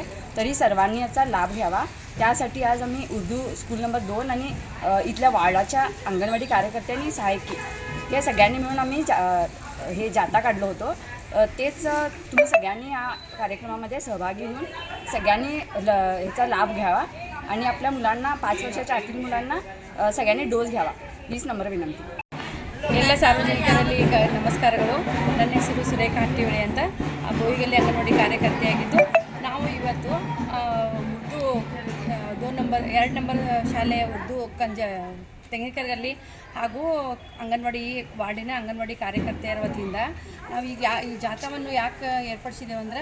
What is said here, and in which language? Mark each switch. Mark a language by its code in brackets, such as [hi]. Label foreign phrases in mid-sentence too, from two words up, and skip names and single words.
[mr] तरी सर्वांनी याचा लाभ घ्यावा. त्यासाठी आज आम्ही उर्दू स्कूल नंबर 2 आणि इथल्या वार्डाच्या अंगणवाडी कार्यकर्त्यांनी सहाय्यकी या सगळ्यांनी मिळून आम्ही हे जाता काढलो होतो. तेच तुम्ही सगळ्यांनी या कार्यक्रमामध्ये सहभागी होऊन सगळ्यांनी याचा लाभ घ्यावा आणि आपल्या मुलांना 5 वर्षाच्या आतील मुलांना सगळ्यांनी डोस घ्यावा हीच नम्र विनंती. [kn] ಎಲ್ಲ ಸಾರ್ವಜನಿಕರಲ್ಲಿ ನಮಸ್ಕಾರಗಳು. ನನ್ನ ಹೆಸರು ಸುರೇಖಾ ಹಟ್ಟಿಹೊಳೆ ಅಂತ, ಬೋಯಿಗಲ್ಲಿ ಅಂಗನವಾಡಿ ಕಾರ್ಯಕರ್ತೆಯಾಗಿದ್ದು ನಾವು ಇವತ್ತು ಉರ್ದು 2 ನಂಬರ್ ಶಾಲೆ ಉರ್ದು ತೆಂಗಿನಕೆರೆಯಲ್ಲಿ ಹಾಗೂ ಅಂಗನವಾಡಿ ವಾರ್ಡಿನ ಅಂಗನವಾಡಿ ಕಾರ್ಯಕರ್ತೆಯರ ವತಿಯಿಂದ ನಾವು ಈಗ ಈ ಜಾಥಾವನ್ನು ಯಾಕೆ ಏರ್ಪಡಿಸಿದ್ದೇವೆ ಅಂದರೆ,